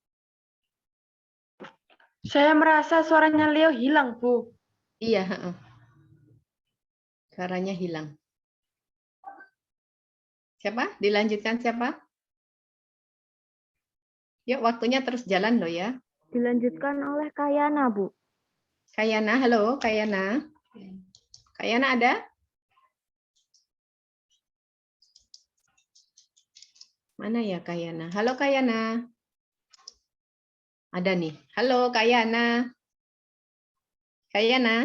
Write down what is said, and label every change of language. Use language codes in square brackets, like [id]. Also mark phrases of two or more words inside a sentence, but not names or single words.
[id] Saya merasa suaranya Leo hilang, Bu. Iya, suaranya hilang. Siapa? Dilanjutkan siapa? Yuk, waktunya terus jalan loh ya. Dilanjutkan oleh Kayana, Bu. Kayana, halo Kayana. Kayana ada? Mana ya Kayana? Halo Kayana. Ada nih. Halo Kayana. Kayana.